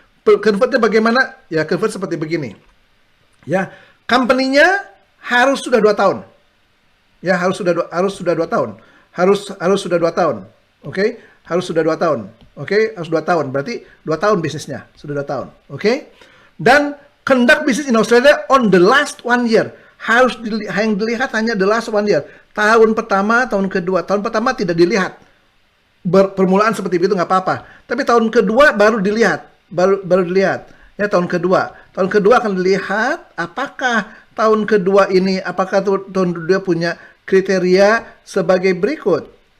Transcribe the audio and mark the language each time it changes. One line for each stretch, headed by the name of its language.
Indonesian: Convertnya bagaimana? Ya, convert seperti begini. Ya, company-nya harus sudah 2 tahun. Ya, harus sudah 2 tahun. Harus sudah 2 tahun. Oke? Harus sudah 2 tahun. Oke? Harus 2 tahun. Berarti 2 tahun bisnisnya. Sudah 2 tahun. Oke? Dan
English: conduct business in Australia on the last 1 year.
Indonesian: Harus yang dilihat hanya
English: the last 1 year.
Indonesian: Tahun pertama, tahun kedua. Tahun pertama tidak dilihat. Permulaan seperti itu nggak apa-apa. Tapi tahun kedua baru dilihat. Baru dilihat. Ya, tahun kedua akan dilihat apakah tahun kedua ini, apakah tahun kedua punya kriteria sebagai berikut.